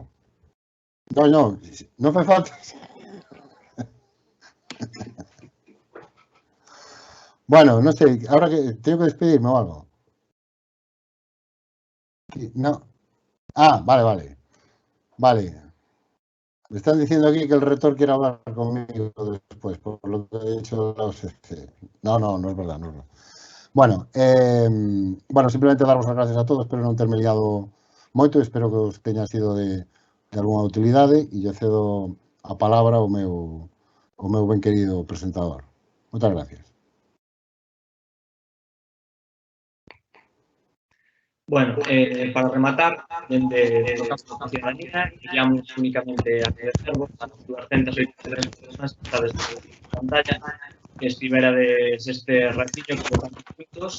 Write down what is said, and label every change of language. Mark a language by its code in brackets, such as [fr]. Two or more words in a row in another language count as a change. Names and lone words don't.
[gl] Non fai falta. Bueno, non sei, ahora que teño que despedirme ou algo. No. Vale. [es] Me están diciendo aquí que el rector quiere hablar conmigo después, por lo que he dicho. No es verdad. [gl] Bueno, simplemente daros as gracias a todos, espero non terme liado moito, espero que os teña sido de algunha utilidade e lle cedo a palabra ao meu ben querido presentador. Moitas gracias. Bueno, para rematar, dende a ciudadanía, queríamos únicamente agradecervos a 283 personas que estades na pantalla, que estiverades este ratiño que votamos juntos.